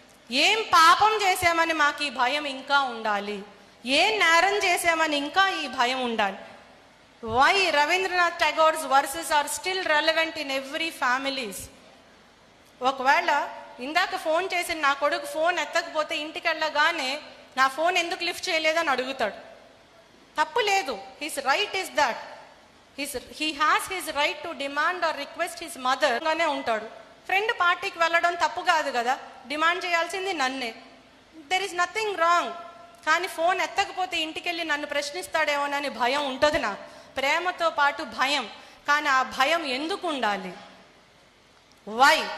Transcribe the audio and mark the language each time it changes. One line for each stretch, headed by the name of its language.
Telugu: ఏం పాపం చేసామని మాకు ఈ భయం ఇంకా ఉండాలి, ఏం నేరం చేసామని ఇంకా ఈ భయం ఉండాలి.
English: Why Rabindranath Tagore's verses are still relevant in every families.
Telugu: ఒకవేళ ఇందాక ఫోన్ చేసి నా కొడుకు ఫోన్ ఎత్తకపోతే ఇంటికి వెళ్ళగానే నా ఫోన్ ఎందుకు లిఫ్ట్ చేయలేదని అడుగుతాడు. తప్పు లేదు.
English: His right is that. he has his right to demand or request his mother
Telugu: గానే ఉంటాడు. ఫ్రెండ్ పార్టీకి వెళ్ళడం తప్పు కాదు కదా, డిమాండ్ చేయాల్సింది నన్నే.
English: There is nothing wrong.
Telugu: కానీ ఫోన్ ఎత్తకపోతే ఇంటికి వెళ్ళి నన్ను ప్రశ్నిస్తాడేమోనని భయం ఉంటుంది నాకు. ప్రేమతో పాటు భయం. కానీ ఆ భయం ఎందుకు ఉండాలి? వై?